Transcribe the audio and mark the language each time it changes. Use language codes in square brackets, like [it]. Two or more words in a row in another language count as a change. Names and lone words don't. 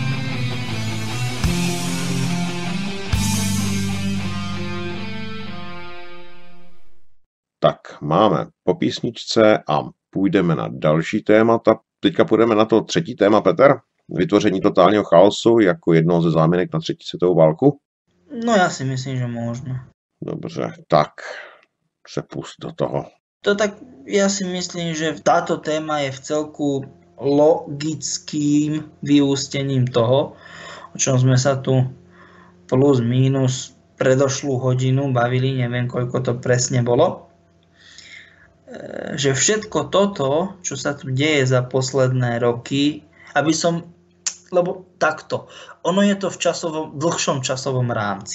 [cs] Tak, máme po písničce a půjdeme na další témata. Teďka půjdeme na to třetí téma, Petr. Vytvoření totálního chaosu jako jednoho ze záminek na třetí světovou válku. [sk] No ja si myslím, že možno. [cs] Dobře, tak se pust do toho. [sk] To tak, ja si myslím, že táto téma je v celku logickým vyústením toho, o čom sme sa tu plus minus predošlú hodinu bavili, neviem koľko to presne bolo. Že všetko toto, čo sa tu deje za posledné roky, lebo takto, ono je to v dlhšom časovom rámci.